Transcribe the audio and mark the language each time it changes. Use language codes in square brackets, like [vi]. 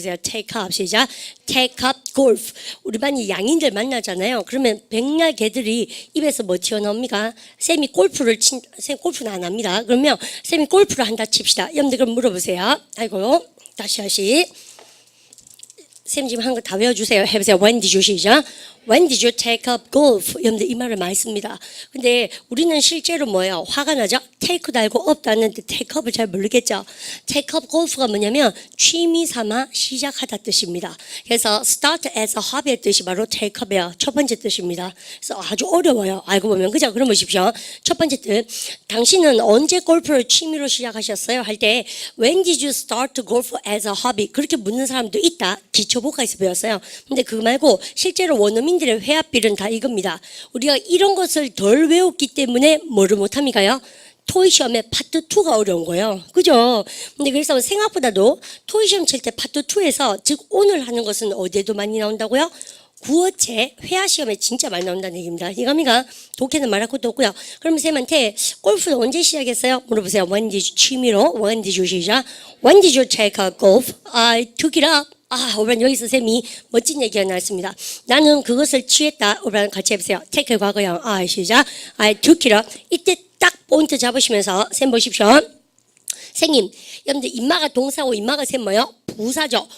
[ko] 해보세요. [en] take up [ko] 시작. [en] take up golf. [ko] 우리 반이 양인들 만나잖아요. 그러면 백날 개들이 입에서 뭐 튀어나옵니까? 쌤이 쌤 골프는 안 합니다. 그러면 쌤이 골프를 한다 칩시다. 여러분들 그럼 물어보세요. 아이고 다시. 쌤 지금 한 거 다 외워주세요. 해보세요. [en] When did you [ko] 시작? [en] When did you take up golf? [ko] 여러분들 이 말을 많이 씁니다. 근데 우리는 실제로 뭐예요? 화가 나죠? take도 알고 up도 아는데 take up을 잘 모르겠죠? [en] take up golf [ko] 가 뭐냐면 취미 삼아 시작하다 뜻입니다. 그래서 [en] start as a hobby [ko] 의 뜻이 바로 take up이에요. 첫 번째 뜻입니다. 그래서 아주 어려워요. 알고 보면. 그죠? 그럼 보십시오. 첫 번째 뜻. 당신은 언제 골프를 취미로 시작하셨어요? 할 때 [en] When did you start golf as a hobby? [ko] 그렇게 묻는 사람도 있다. 기초복화에서 배웠어요. 근데 그거 말고 실제로 원어민들의 회화필은 다 이겁니다. 우리가 이런 것을 덜 외웠기 때문에 뭐를 못합니까요? 토익 시험에 파트 2가 어려운 거예요. 그죠? 근데 그래서 생각보다도 토익 시험 칠 때 파트 2에서 즉 오늘 하는 것은 어디에도 많이 나온다고요? 구어체 회화 시험에 진짜 많이 나온다는 얘기입니다. 이겁니까? 독해는 말할 것도 없고요. 그러면 쌤한테 골프는 언제 시작했어요? 물어보세요. [en] When did you, [ko] 취미로 [en] When did you [ko] 시작? [en] When did you take a golf? I took it up. [ko] 오늘 여기서 쌤이 멋진 얘기가 나왔습니다. 나는 그것을 취했다. 오늘 같이 해보세요. take 과거형 시작. [en] I took it up. [ko] 이때 딱 포인트 잡으시면서 쌤 보십시오. 선생님, 여러분들 인마가 동사고 인마가 쌤 뭐요? 부사죠.